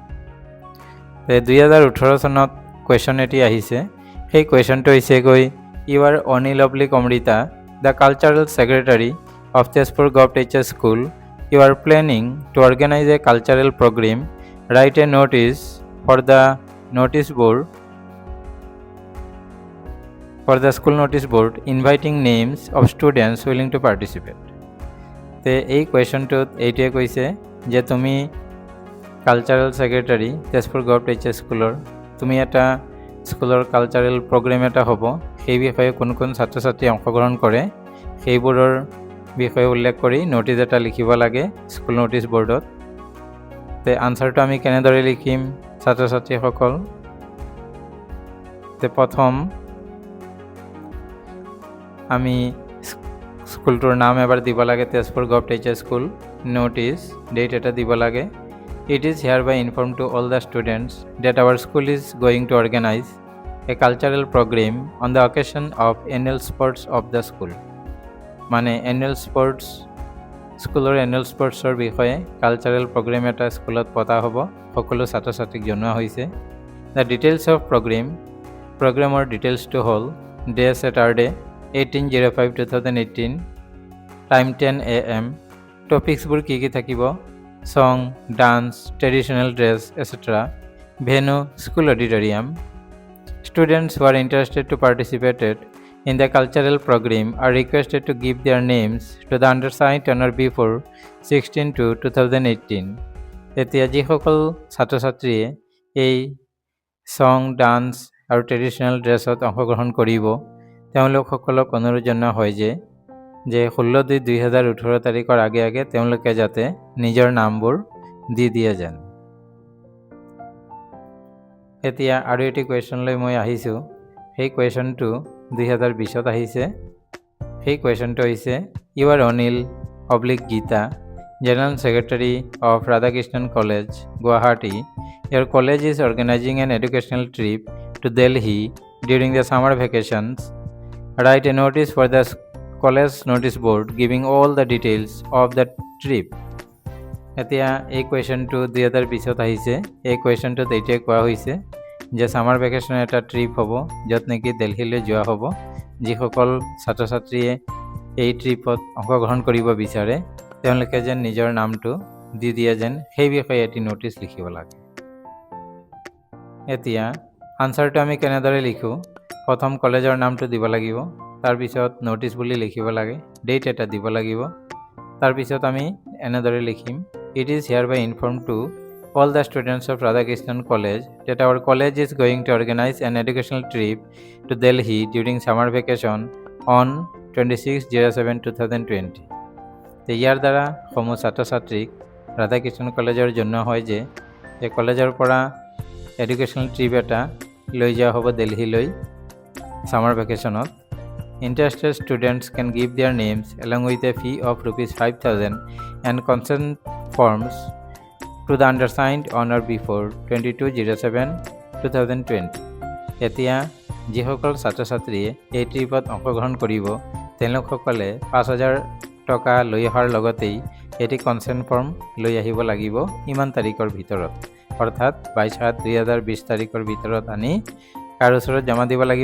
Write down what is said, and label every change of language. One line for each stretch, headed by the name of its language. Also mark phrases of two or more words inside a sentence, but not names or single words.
Assamese: 2018 চনত কুৱেশ্যন এটি আহিছে। সেই কুৱেশ্যনটো হৈছেগৈ,
English: You are Anil oblique Amrita, the cultural secretary of Tezpur Government HS School. You are planning to organize a cultural program. Write a notice for the notice board for the school notice board inviting names of students willing to participate.
Assamese: তে এই কুৱেশ্যনটোত এইটোৱে কৈছে যে তুমি
English: cultural secretary
Assamese: তেজপুৰ গভৰ্ণমেণ্ট এইচএছ স্কুলৰ, তুমি এটা স্কুলৰ
English: cultural program
Assamese: এটা হ'ব, সেই বিষয়ে কোন কোন ছাত্ৰ ছাত্ৰী অংশগ্ৰহণ কৰে সেইবোৰৰ বিষয়ে উল্লেখ কৰি ন'টিছ এটা লিখিব লাগে
English: school notice board.
Assamese: তে আনচাৰটো আমি কেনেদৰে লিখিম ছাত্ৰ ছাত্ৰীসকল? তে প্ৰথম আমি স্কুলটোৰ নাম এবাৰ দিব লাগে, তেজপুৰ গভৰ্ণমেণ্ট এইচএছ স্কুল। নোটিছ ডেট এটা দিব লাগে।
English: It is hereby informed to all the students that our school is going to organize a cultural program on the occasion of annual sports of the school.
Assamese: মানে
English: annual sports,
Assamese: স্কুলৰ
English: annual sports
Assamese: ৰ বিষয়ে কালচাৰেল প্ৰগ্ৰেম এটা স্কুলত পতা হ'ব, সকলো ছাত্ৰ ছাত্ৰীক জনোৱা হৈছে।
English: The details of
Assamese: প্ৰগ্ৰেমৰ ডিটেইলছটো হ'ল ডে Saturday 18/05/2018, টাইম 10 AM। টপিকছবোৰ কি কি থাকিব?
English: Song, dance, traditional dress, etc. Venue, school auditorium. Students who are interested to participate in the cultural program are requested to give their names to the undersigned on or before 16/2/2018.
Assamese: এতিয়া যিসকল ছাত্ৰ ছাত্ৰীয়ে এই সং, ডান্স আৰু
English: traditional dress
Assamese: অংশগ্ৰহণ কৰিব, তেওঁলোকসকলক অনুৰোধ জনোৱা হয় যে 16/2/2018 তাৰিখৰ আগে আগে তেওঁলোকে যাতে নিজৰ নামবোৰ দি দিয়ে যেন। এতিয়া আৰু এটি কুৱেশ্যনলৈ মই আহিছোঁ। সেই কুৱেশ্যনটো 2020ত আহিছে। সেই কুৱেশ্যনটো হৈছে,
English: You are Anil oblique Geeta, General Secretary of Radhakrishnan College, Guwahati. Your college is organizing an educational trip to Delhi during the summer vacations. Write a notice for the college notice board giving all the details of the trip.
Assamese: এতিয়া এই কুৱেশ্যনটো 2020ত আহিছে। এই কুৱেশ্যনটোত এইটোৱে কোৱা হৈছে যে
English: summer vacation
Assamese: এটা ট্ৰিপ হ'ব, য'ত নেকি দিল্লীলৈ যোৱা হ'ব। যিসকল ছাত্ৰ ছাত্ৰীয়ে এই ট্ৰিপত অংশগ্ৰহণ কৰিব বিচাৰে তেওঁলোকে যেন নিজৰ নামটো দি দিয়ে যেন, সেই বিষয়ে এটি ন'টিছ লিখিব লাগে। এতিয়া আনচাৰটো আমি কেনেদৰে লিখোঁ? প্ৰথম কলেজৰ নামটো দিব লাগিব, তাৰপিছত ন'টিছ বুলি লিখিব লাগে, ডেট এটা দিব লাগিব। তাৰপিছত আমি এনেদৰে লিখিম,
English: It is hereby informed to all the students of Radhakrishnan College that our college is going to organize an educational trip to Delhi during summer vacation on 26/07/2020.
Assamese: ইয়াৰ দ্বাৰা সমূহ ছাত্ৰ ছাত্ৰীক ৰাধাকৃষ্ণ কলেজৰ জনোৱা হয় যে এই কলেজৰ পৰা
English: educational trip
Assamese: এটা লৈ যোৱা হ'ব দিল্লীলৈ
English: summer vacation. Interested students can give their names along with a fee of ₹5,000 and consent forms to the undersigned on or before 22/07/2020.
Assamese: এতিয়া যিসকল ছাত্ৰ ছাত্ৰীয়ে এই ট্ৰিপত অংশগ্ৰহণ কৰিব তেওঁলোকসকলে 5,000 টকা লৈ অহাৰ লগতেই এটি
English: consent form
Assamese: লৈ আহিব লাগিব ইমান তাৰিখৰ ভিতৰত, অৰ্থাৎ 22/7/2020 তাৰিখৰ ভিতৰত আনি কাৰ ওচৰত জমা দিব লাগিব?